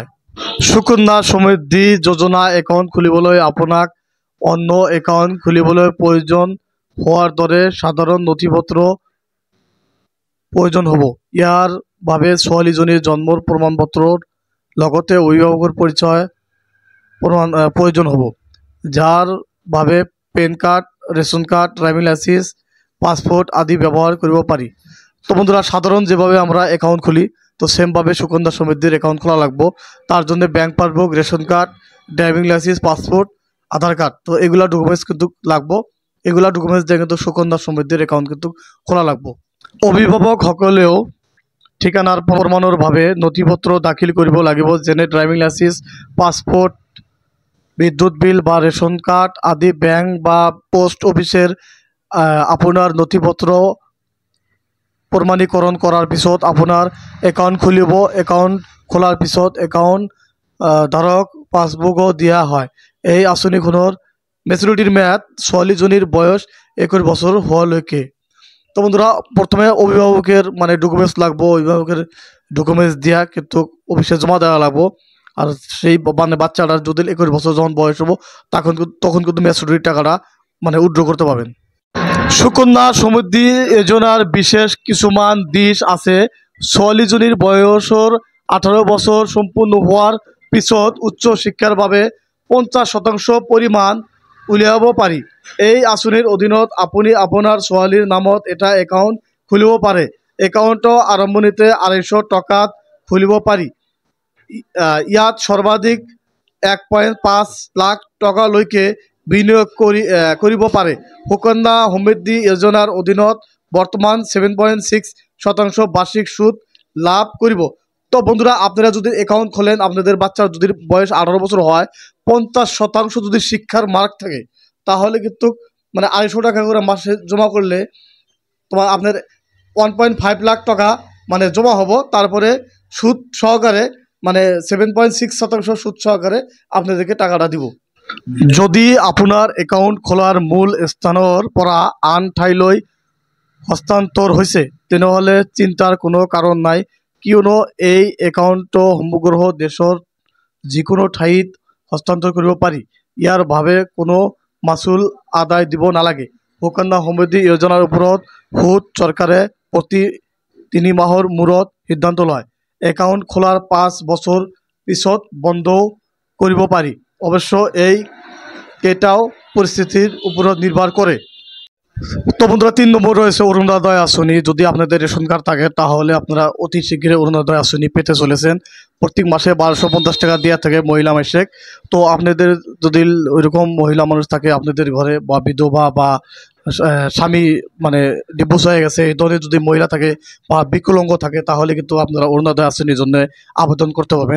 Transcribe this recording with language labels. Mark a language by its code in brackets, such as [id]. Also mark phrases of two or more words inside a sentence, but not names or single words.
[as] সুকন্যা সমৃদ্ধি যোজনা একাউণ্ট খুলিবলৈ আপোনাক অন্য একাউণ্ট খুলিবলৈ প্ৰয়োজন হোৱাৰ দৰে সাধাৰণ নথিপত্ৰ প্ৰয়োজন হ'ব। ইয়াৰ বাবে ছোৱালীজনীৰ জন্মৰ প্ৰমাণপত্ৰৰ লগতে অভিভাৱকৰ পৰিচয় প্ৰয়োজন হ'ব, যাৰ বাবে পেন কাৰ্ড, রেশন কার্ড, ড্রাইভিং লাইসেন্স, পাসপোর্ট আদি ব্যবহার কৰিব পাৰি। [bn] তো বন্ধুরা, সাধারণ যেভাবে আমরা অ্যাকাউন্ট খুলি তো সেমভাবে সুকন্যা সমৃদ্ধির অ্যাকাউন্ট খোলা লাগবে। তার জন্য ব্যাংক পাসবুক, রেশন কার্ড, ড্রাইভিং লাইসেন্স, পাসপোর্ট, আধার কার্ড, তো এগুলা ডকুমেন্টস কিন্তু লাগবে। এগুলা ডকুমেন্টস দিয়ে কিন্তু সুকন্যা সমৃদ্ধির অ্যাকাউন্ট কিন্তু খোলা লাগবে। [as] অভিভাৱক সকলেও ঠিকানাৰ প্ৰমাণৰ বাবে নথিপত্ৰ দাখিল কৰিব লাগিব, যেনে ড্ৰাইভিং লাইসেন্স, পাছপোৰ্ট, বিদ্যুৎ বিল বা ৰেচন কাৰ্ড আদি। বেংক বা পোষ্ট অফিচের আপোনাৰ নথিপত্ৰ প্ৰমাণীকৰণ কৰাৰ পিছত আপোনাৰ একাউণ্ট খুলিব। একাউণ্ট খোলাৰ পিছত একাউণ্ট ধাৰক পাছবুকও দিয়া হয়। এই আঁচনিখনৰ মেচুৰিটির মেয়াদ ছোৱালীজনীর বয়স 21 বছর হওয়ালৈকে। [bn] তো বন্ধুরা, প্রথমে অভিভাবকের মানে ডকুমেন্টস লাগবো, অভিভাবকের ডকুমেন্টস দিয়া কিন্তু অফিসে জমা দেওয়া লাগবো। আর সেই মানে বাচ্চাটার যদি 21 বছর যখন বয়স হবো তখন কিন্তু ম্যাচুরিটির টাকাটা মানে উইথড্র করতে পারবেন। [as] সুকন্যা সমৃদ্ধি যোজনার বিশেষ কিছুমান দিশ আছে। ছোৱালীজনীৰ বয়সৰ 18 বছৰ সম্পূৰ্ণ হোৱাৰ পিছত উচ্চ শিক্ষাৰ বাবে 50% পৰিমাণ উলিয়াব পাৰি। এই আঁচনিৰ অধীনত আপুনি আপোনাৰ ছোৱালীৰ নামত এটা একাউণ্ট খুলিব পাৰে। একাউণ্টৰ আৰম্ভণিতে 250 টকাত খুলিব পাৰি। ইয়াত সৰ্বাধিক 1.5 লাখ টকালৈকে বিনিয়োগ কৰিব পাৰে। সুকন্যা সমৃদ্ধি যোজনাৰ অধীনত বর্তমান 7.6% বার্ষিক সুদ লাভ করব। [bn] তো বন্ধুরা, আপনারা যদি অ্যাকাউন্ট খোলেন, আপনাদের বাচ্চার যদি বয়স 18 বছর হয়, 50% যদি শিক্ষার মার্ক থাকে, তাহলে কিন্তু মানে 250 টাকা করে মাসে জমা করলে তোমার আপনার 1.5 লাখ টাকা মানে জমা হবো। তারপরে সুদ সহকারে মানে 7.6% সুদ সহকারে আপনাদেরকে টাকাটা দিব। [as] যদি আপোনাৰ একাউণ্ট খোলাৰ মূল স্থানৰ পৰা আন ঠাইলৈ হস্তান্তৰ হৈছে, তেনেহ'লে চিন্তাৰ কোনো কাৰণ নাই, কিয়নো এই একাউণ্টটো সমগ্ৰ দেশৰ যিকোনো ঠাইত হস্তান্তৰ কৰিব পাৰি। ইয়াৰ বাবে কোনো মাচুল আদায় দিব নালাগে। সুকন্যা সমৃদ্ধি যোজনাৰ ওপৰত সুদ চৰকাৰে প্ৰতি 3 মাহৰ মূৰত সিদ্ধান্ত লয়। একাউণ্ট খোলাৰ 5 বছৰ পিছত বন্ধও কৰিব পাৰি। [bn] অবশ্য এই এটাও পরিস্থিতির উপর নির্ভর করে। তো বন্ধুরা, 3 নম্বর রয়েছে অরুণোদয় আঁচনি। যদি আপনাদের রেশন কার্ড থাকে তাহলে আপনারা অতি শীঘ্রই অরুণোদয় আঁচনি পেতে চলেছেন। প্রত্যেক মাসে 1250 টাকা দেওয়া থাকে মহিলা মাসিক। তো আপনাদের যদি ওইরকম মহিলা মানুষ থাকে আপনাদের ঘরে, বা বিধবা বা স্বামী মানে ডিভোর্স হয়ে গেছে, এই ধরনের যদি মহিলা থাকে বা বিকলাঙ্গ থাকে, তাহলে কিন্তু আপনারা অরুণোদয় আঁচনির জন্য আবেদন করতে পারবেন।